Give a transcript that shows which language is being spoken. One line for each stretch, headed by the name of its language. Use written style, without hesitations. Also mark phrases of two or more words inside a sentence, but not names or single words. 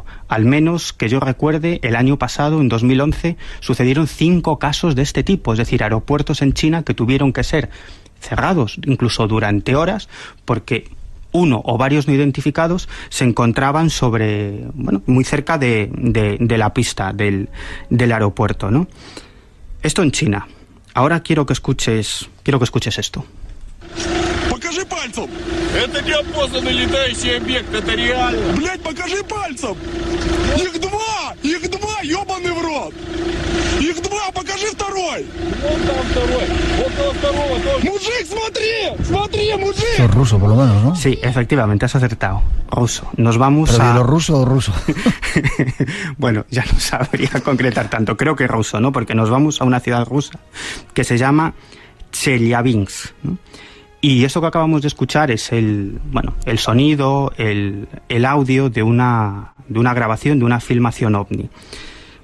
Spanish: Al menos que yo recuerde, el año pasado, en 2011, sucedieron 5 casos de este tipo, es decir, aeropuertos en China que tuvieron que ser cerrados, incluso durante horas, porque uno o varios no identificados se encontraban muy cerca de la pista del aeropuerto, ¿no? Esto en China. Ahora quiero que escuches esto.
Russian: Покажи пальцем! Это неопознанный летающий объект, это реально! Блять, покажи пальцем! Их два! Их два, ёбаный в рот! Их два, покажи второй! Вон там второй! Около второго тоже! Мужик, смотри! Смотри, мужик!
Spanish: Esto es ruso, por lo menos, ¿no? Sí, efectivamente, has acertado. Ruso. Nos vamos ¿Pero a... bielorruso o ruso? Bueno, ya no sabría concretar tanto. Creo que ruso, ¿no? Porque nos vamos a una ciudad rusa que se llama Chelyabinsk, ¿no? Y esto que acabamos de escuchar es el sonido, el audio de una grabación, de una filmación ovni.